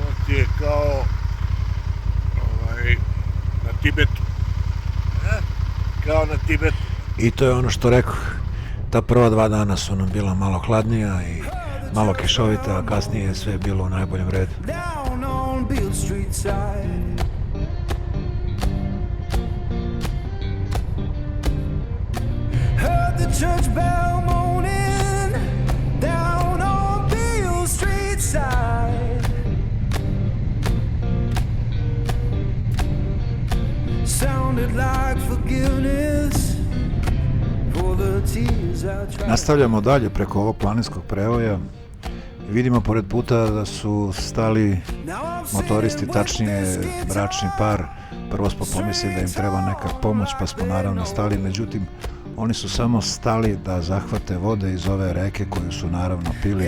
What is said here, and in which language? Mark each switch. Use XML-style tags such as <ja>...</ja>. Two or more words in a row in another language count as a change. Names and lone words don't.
<sr>ti je kao na Tibetu. Kao na Tibetu. I to je ono što rekao, ta prva 2 dana su nam bila malo hladnija i malo kišovita, a kasnije je sve bilo u najboljem redu.</sr> <en>Down on Beale Street side. Heard the church bell moaning down on Beale Street side. Sounded like forgiveness for the tears I tried.</en> <sr>Nastavljamo dalje preko ovog planinskog prevoja. Vidimo pored puta da su stali motoristi, tačnije bračni par. Prvo smo pomislili da im treba neka pomoć, pa smo naravno stali, međutim oni su samo stali da zahvate vode iz ove reke koju su naravno pili.</sr>